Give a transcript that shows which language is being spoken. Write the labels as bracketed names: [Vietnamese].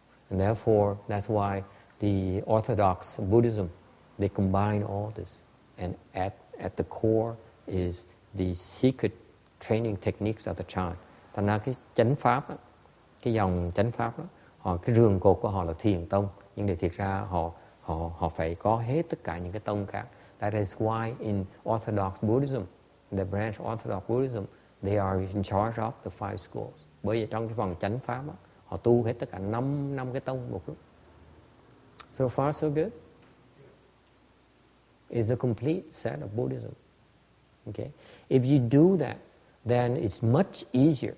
[English] And therefore, that's why the Orthodox Buddhism, they combine all this. And at the core is the secret training techniques of the Chan. [Vietnamese] Thành ra cái chánh pháp, cái dòng chánh pháp đó, cái rường cột của họ là thiền tông. Nhưng để thiệt ra họ phải có hết tất cả những cái tông khác. [English] That is why in Orthodox Buddhism, the branch Orthodox Buddhism, they are in charge of the five schools. [Vietnamese] Bởi vì trong cái phần chánh pháp đó, họ tu hết tất cả năm cái tông một lúc. [English] So far so good. It's a complete set of Buddhism. Okay? If you do that, then it's much easier.